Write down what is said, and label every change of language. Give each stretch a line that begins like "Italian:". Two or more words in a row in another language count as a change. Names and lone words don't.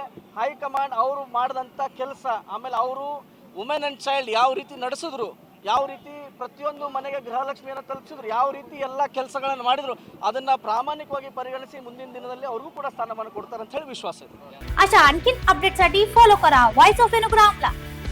Kannada: ಹೈಕಮಾಂಡ್ ಅವರು ಮಾಡಿದಂಥ ಕೆಲಸ, ಆಮೇಲೆ ಅವರು
English: women and child
Kannada: ಯಾವ ರೀತಿ ನಡೆಸಿದ್ರು, ಯಾವ ರೀತಿ ಪ್ರತಿಯೊಂದು ಮನೆಗೆ ಗೃಹಲಕ್ಷ್ಮಿಯನ್ನು ತಲುಪಿಸಿದ್ರು, ಯಾವ ರೀತಿ ಎಲ್ಲ ಕೆಲಸಗಳನ್ನು ಮಾಡಿದ್ರು, ಅದನ್ನು ಪ್ರಾಮಾಣಿಕವಾಗಿ ಪರಿಗಣಿಸಿ ಮುಂದಿನ ದಿನದಲ್ಲಿ ಅವ್ರಿಗೂ ಕೂಡ ಸ್ಥಾನಮಾನ ಕೊಡ್ತಾರೆ ಅಂತ ಹೇಳಿ ವಿಶ್ವಾಸ ಇದೆ.
Marathi: अशा आणखीन अपडेटसाठी फॉलो करा व्हॉइस ऑफ एनुग्रामला.